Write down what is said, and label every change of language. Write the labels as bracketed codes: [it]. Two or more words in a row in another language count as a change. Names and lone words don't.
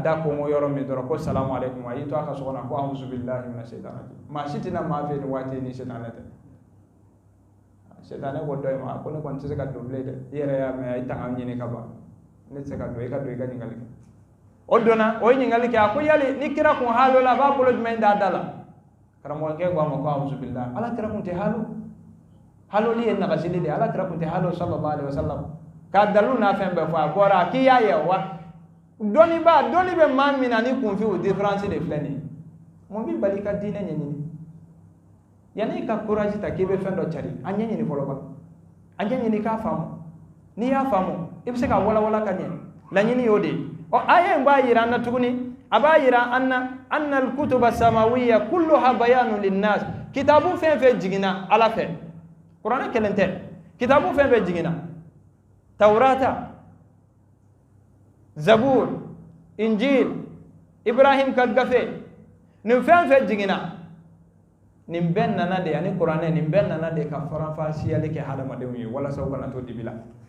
[bm] da kɔngɔ yɔrɔ min dɔrɔn ko [ar] السلام عليكم [bm] a y'i to a ka so kɔnɔ ko [ar] أعوذ بالله من الشيطان الرجيم [bm] maa si tɛna maa fɛ nin waati ni setanɛ tɛ setanɛ ko dɔ in ma ko ne kɔni tɛ se ka don bilen dɛ i yɛrɛ y'a mɛn a ye tanga ɲini ka ban ne tɛ se ka don i ka don i ka ɲininkali kɛ o donna o ye ɲininkali kɛ a ko yali ni kira kun halo la a b'a bolo jumɛn d'a da la karamɔgɔkɛ ko a ma ko auzubillahi ala kira kun tɛ halo haloli ye nagasili de ala kira kun tɛ halo [ar] صلى الله عليه وسلم [bm] k'a dalu n'a fɛn bɛɛ fɔ a bɔra a k'i y'a ye wa dɔnni bɛ maa min na ni kunfi o différence de filɛ nin ye mun b'i bali ka diinɛ ɲɛɲini yanni i ka courage ta k'i bɛ fɛn dɔ cari a ɲɛɲini fɔlɔ ba a ɲɛɲini k'a faamu n'i y'a faamu i bɛ se ka walawala ka ɲɛ laɲini y'o de ye ɔ aya in b'a yira an na tuguni a b'a yira an na [ar] أن الكتب السماوية كلها بيان للناس [bm] kitabu fɛn fɛn jiginna ala fɛ kuranɛ kelen tɛ kitabu fɛn fɛn jiginna tawrata zabur injil ibrahim ka gafe nin fɛn fɛn jiginna nin bɛɛ nana de ani kuranɛ nin bɛɛ nana de ka faranfasiyali kɛ hadamadenw ye walasa u kana to dibi la